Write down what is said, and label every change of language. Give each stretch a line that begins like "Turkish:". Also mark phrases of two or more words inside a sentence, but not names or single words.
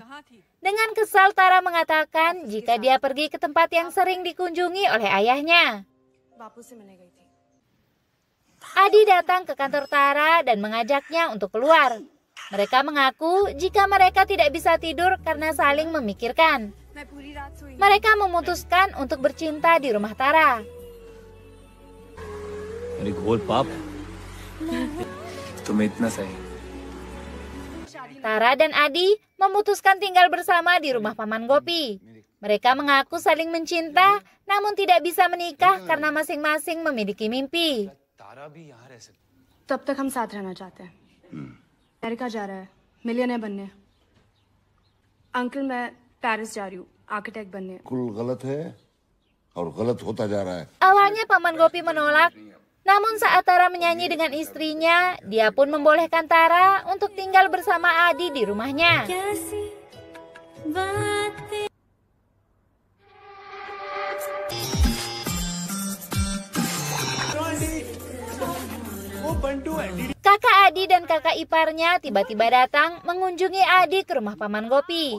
Indonesian: Dengan kesal, Tara mengatakan jika dia pergi ke tempat yang sering dikunjungi oleh ayahnya. Adi datang ke kantor Tara dan mengajaknya untuk keluar. Mereka mengaku jika mereka tidak bisa tidur karena saling memikirkan. Mereka memutuskan untuk bercinta di rumah Tara.
Hindi: मेरी घोर पाप तुम्हें इतना सही
Indonesian: Tara dan Adi memutuskan tinggal bersama di rumah Paman Gopi. Mereka mengaku saling mencinta, namun tidak bisa menikah karena masing-masing memiliki mimpi.
Hindi: तब तक हम साथ रहना चाहते हैं अमेरिका जा रहा है मिलियनेयर बनने अंकल मैं पेरिस जा रही हूँ आर्किटेक्ट बनने कुल गलत है और गलत होता जा रहा है
Indonesian: Awalnya Paman Gopi menolak, namun saat Tara menyanyi dengan istrinya, dia pun membolehkan Tara untuk tinggal bersama Adi di rumahnya. Kakak Adi dan kakak iparnya tiba-tiba datang mengunjungi Adi ke rumah Paman Gopi.